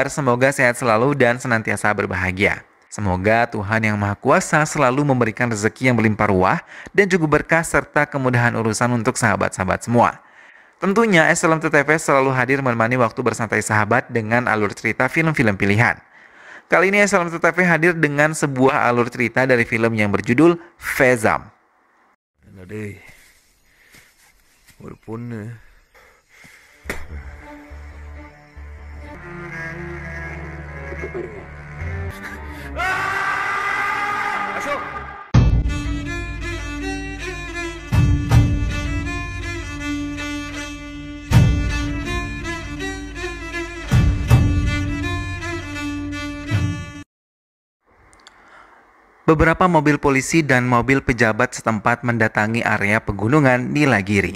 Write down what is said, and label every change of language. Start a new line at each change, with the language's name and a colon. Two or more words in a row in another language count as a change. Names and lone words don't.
Indonesian: Semoga sehat selalu dan senantiasa berbahagia. Semoga Tuhan Yang Maha Kuasa selalu memberikan rezeki yang berlimpah ruah dan juga berkah serta kemudahan urusan untuk sahabat-sahabat semua. Tentunya SLM2TV selalu hadir menemani waktu bersantai sahabat dengan alur cerita film-film pilihan. Kali ini SLM2TV hadir dengan sebuah alur cerita dari film yang berjudul Fezam.
Tamil: டேய் ஒரு பொண்ணு அசோக்
Indonesian: Beberapa mobil polisi dan mobil pejabat setempat mendatangi area pegunungan Nilagiri.